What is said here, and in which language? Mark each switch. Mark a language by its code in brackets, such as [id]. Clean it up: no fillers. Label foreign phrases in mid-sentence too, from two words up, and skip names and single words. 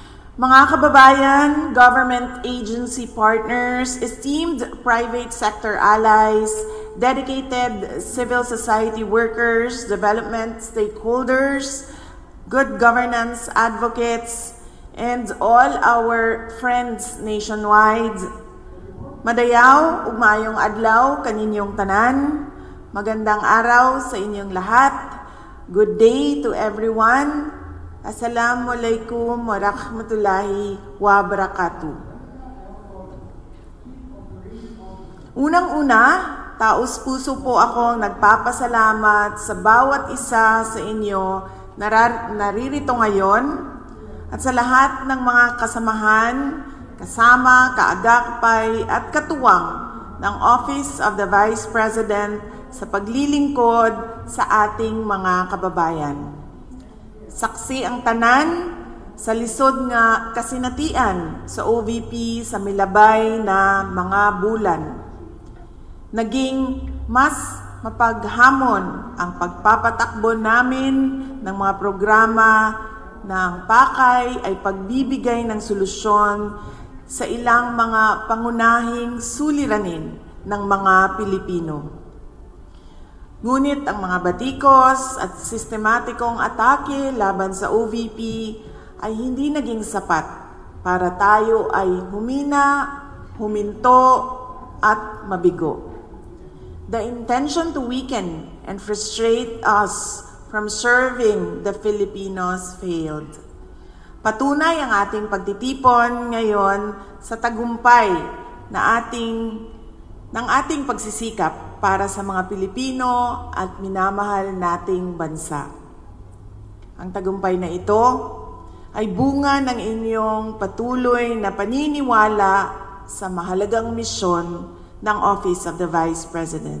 [tl] Mga kababayan, [en] government agency partners, esteemed private sector allies, dedicated civil society workers, development stakeholders, good governance advocates, and all our friends nationwide. [ceb] Madayaw, ug maayong adlaw kaninyong tanan. [tl] Magandang araw sa inyong lahat. [en] Good day to everyone. [ar] السلام عليكم ورحمة الله وبركاته. [tl] Unang-una, taos-puso po akong nagpapasalamat sa bawat isa sa inyo na naririto ngayon at sa lahat ng mga kasamahan, kasama, kaagapay at katuwang ng Office of the Vice President sa paglilingkod sa ating mga kababayan. [ceb] Saksi ang tanan sa lisod nga kasinatian sa OVP sa milabay na mga bulan. [tl] Naging mas mapaghamon ang pagpapatakbo namin ng mga programa ng pakay ay pagbibigay ng solusyon sa ilang mga pangunahing suliranin ng mga Pilipino. Ngunit ang mga batikos at sistematikong atake laban sa OVP ay hindi naging sapat para tayo ay humina, huminto at mabigo. [en] The intention to weaken and frustrate us from serving the Filipinos failed. [tl] Patunay ang ating pagtitipon ngayon sa tagumpay na ng ating pagsisikap para sa mga Pilipino at minamahal nating bansa. Ang tagumpay na ito ay bunga ng inyong patuloy na paniniwala sa mahalagang misyon ng Office of the Vice President.